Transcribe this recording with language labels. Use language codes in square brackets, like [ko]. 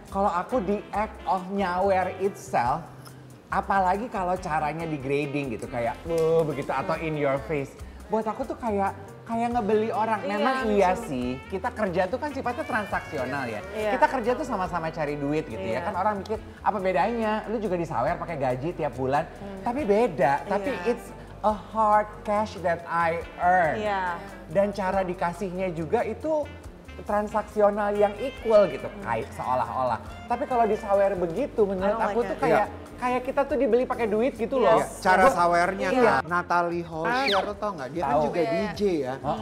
[id] Kalau aku di [en] act of [id] nyawer [en] itself, [id] apalagi kalau caranya degrading gitu kayak begitu atau [en] in your face. [id] Buat aku tuh kayak ngebeli orang. Memang iya sih, kita kerja tuh kan sifatnya transaksional ya. Iya. Kita kerja tuh sama-sama cari duit gitu ya. Kan orang mikir apa bedanya? Lu juga disawer pakai gaji tiap bulan. Tapi beda, tapi [en] it's a hard cash that I earn. [id] Iya. Dan cara dikasihnya juga itu transaksional yang equal gitu, kayak seolah-olah. Tapi kalau disawer begitu menurut aku tuh kayak kita tuh dibeli pakai duit gitu loh. Cara sawernya kan, Natalie Holscher lo tau nggak? Dia kan juga DJ ya.